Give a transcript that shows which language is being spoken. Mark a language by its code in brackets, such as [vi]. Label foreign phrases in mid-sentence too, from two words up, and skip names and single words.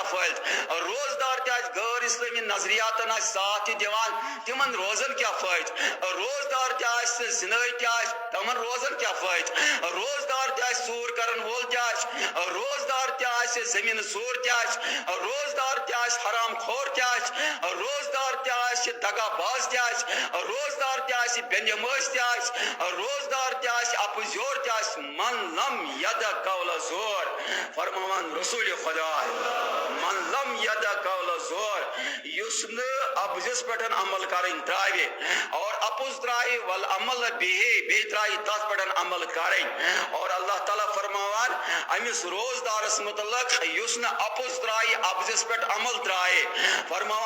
[ks] فٲیدٕ روزدار تہِ آسہِ غٲر اسلٲمی نظریاتن آسہِ ساتھ تہِ دِوان تِمن روزن کیٛاہ فٲیدٕ روزدار تہِ آسہِ تہٕ زِنٲے تہِ آسہِ تِمن روزن کیٛاہ فٲیدٕ روزدار تہِ آسہِ ژوٗر کرن وول تہِ آسہِ روزدار تہِ آسہِ زٔمیٖنہٕ ژوٗر تہِ آسہِ روزدار تہِ آسہِ حرام خور تہِ آسہِ روزدار تہِ آسہِ دگا باز تہِ آسہِ روزدار تہِ آسہِ بے نمٲز تہِ آسہِ روزدار تہِ آسہِ اپُز یور تہِ آسہِ [ar] من لم ید قول زور [ks] فرماوان رسول خدا [ar] من لم ید قول زور [ks] یُس نہٕ اپزس پٮ۪ٹھ عمل کرٕنۍ تراوِ اور اپُز ترایہِ ول عمل بیٚیہِ ترایہِ تتھ پٮ۪ٹھ عمل کرٕنۍ اور اللہ تعالیٰ فرماوان أمِس روزدارس متعلق یُس نہٕ اپُز ترایہِ اپزس پٮ۪ٹھ عمل ترایہِ فرماوان